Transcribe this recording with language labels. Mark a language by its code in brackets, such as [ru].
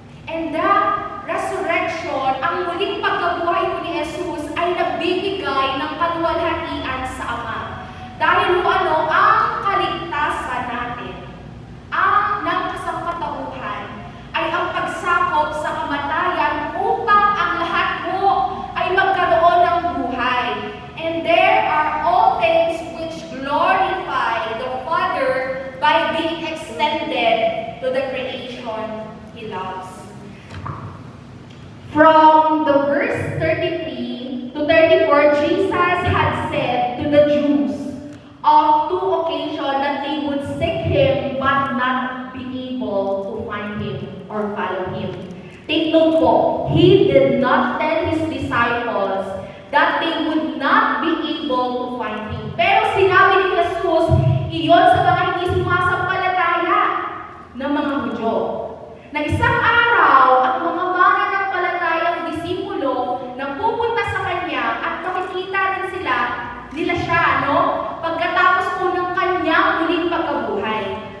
[en] And the resurrection, [tl] ang muling pagkabuhay ni Jesus ay nagbibigay ng kaluwalhatian sa Ama. Dahil ang kaligtasan natin, ng kasangkatauhan, ay ang pagsakop sa kamatayan upang ang lahat po ay magkaroon ng buhay. [en] And there are all things which glorify the Father by being extended to the creation He loves. From the verse 33 to 34, Jesus had said to the Jews of two occasions that they would seek Him but not be able to find Him or follow Him. Take note po, He did not tell His disciples that they would not be able to find Him. [tl] Pero sinabi ni Jesus, iyon sa mga hindi sumasampalataya ng mga Hudyo. Na isang araw, ang mga mananampalatayang disipulo na pupunta sa Kanya at makikita rin nila siya, pagkatapos po ng Kanyang muling pagkabuhay.